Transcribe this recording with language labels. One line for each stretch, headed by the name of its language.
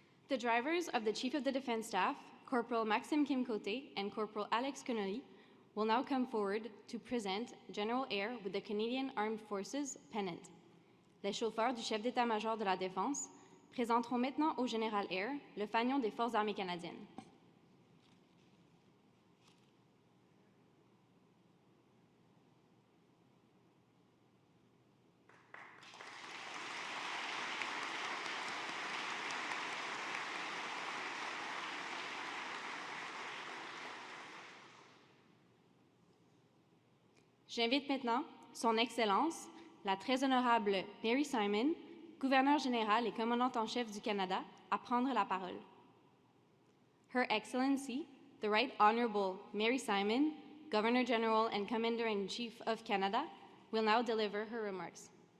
English: The drivers of the Chief of the Defense Staff, Corporal Maxime Kimcote and Corporal Alex Connolly, will now come forward to present General Eyre with the Canadian Armed Forces pennant.
French: Les chauffeurs du chef d'état-major de la Défense présenteront maintenant au général Eyre le fanion des Forces armées canadiennes. J'invite maintenant Son Excellence, la très honorable Mary Simon, gouverneure générale et commandante en chef du Canada, à prendre la parole.
English: Her Excellency, the Right Honorable Mary Simon, Governor-General and Commander-in-Chief of Canada, will now deliver her remarks.